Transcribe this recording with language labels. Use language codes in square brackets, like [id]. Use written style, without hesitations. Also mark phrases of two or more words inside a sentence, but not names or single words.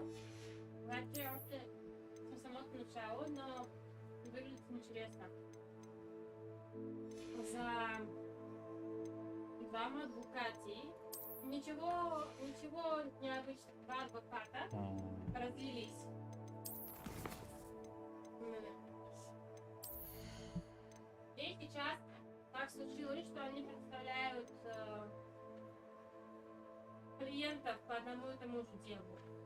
[bg] Обаче още съм самото начало, но [ru] выглядит интересно. [bg] За двама адвокати. [ru] Ничего необычного. Два адвоката разлились. И сейчас так случилось, что они представляют клиентов по одному и тому же делу.